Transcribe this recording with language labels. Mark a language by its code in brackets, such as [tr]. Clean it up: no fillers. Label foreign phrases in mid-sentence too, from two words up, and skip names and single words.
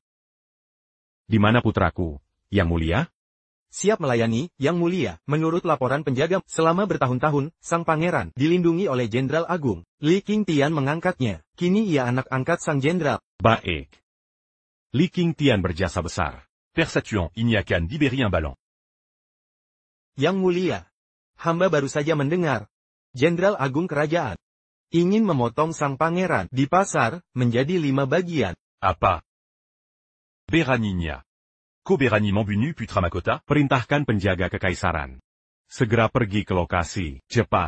[id] Di mana putraku, Yang Mulia? Siap melayani, Yang Mulia. Menurut laporan penjaga, selama bertahun-tahun, sang pangeran dilindungi oleh Jenderal Agung. Li Qingtian mengangkatnya. Kini ia anak angkat sang jenderal. Baik. Li Qingtian berjasa besar. Père Satuan, il n'y a qu'à libérer un ballon. Yang Mulia, hamba baru saja mendengar. Jenderal Agung Kerajaan ingin memotong sang pangeran di pasar menjadi 5 bagian. Apa? Beraninya. Ko berani membunuh putra mahkota? Perintahkan penjaga kekaisaran. Segera pergi ke lokasi, cepat.